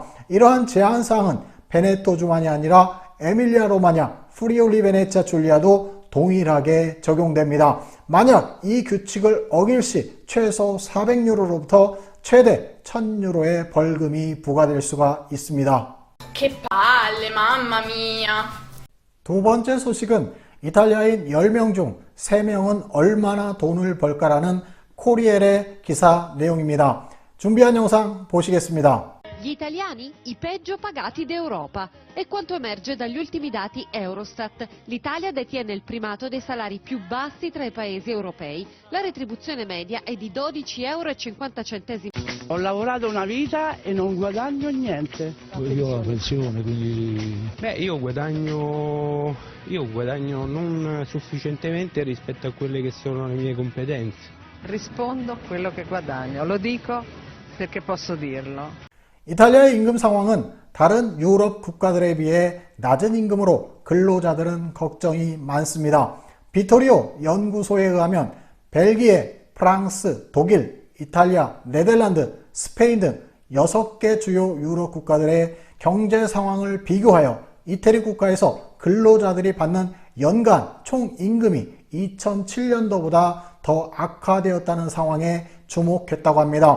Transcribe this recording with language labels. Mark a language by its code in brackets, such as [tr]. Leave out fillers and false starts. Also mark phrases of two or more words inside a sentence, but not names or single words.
[ko] 이러한 제한사항은 베네토주만이 아니라 에밀리아 로마냐, 프리올리 베네치아 줄리아도 동일하게 적용됩니다. 만약 이 규칙을 어길 시 최소 400유로로부터 최대 1000유로의 벌금이 부과될 수가 있습니다. [it] Che palle, mamma mia. [ko] 두 번째 소식은 이탈리아인 10명 중 3명은 얼마나 돈을 벌까라는 코리엘의 기사 내용입니다. 준비한 영상 보시겠습니다. [it] Gli italiani i peggio pagati d'Europa. È quanto emerge dagli ultimi dati Eurostat. L'Italia detiene il primato dei salari più bassi tra i paesi europei. La retribuzione media è di 12,50 euro. Ho lavorato una vita e non guadagno niente. Io ho la pensione, quindi... Io guadagno non sufficientemente rispetto a quelle che sono le mie competenze. Rispondo quello che guadagno, lo dico perché posso dirlo. [ko] 이탈리아의 임금 상황은 다른 유럽 국가들에 비해 낮은 임금으로 근로자들은 걱정이 많습니다. 비토리오 연구소에 의하면 벨기에, 프랑스, 독일, 이탈리아, 네덜란드, 스페인 등 6개 주요 유럽 국가들의 경제 상황을 비교하여 이태리 국가에서 근로자들이 받는 연간 총임금이 2007년도보다 더 악화되었다는 상황에 주목했다고 합니다.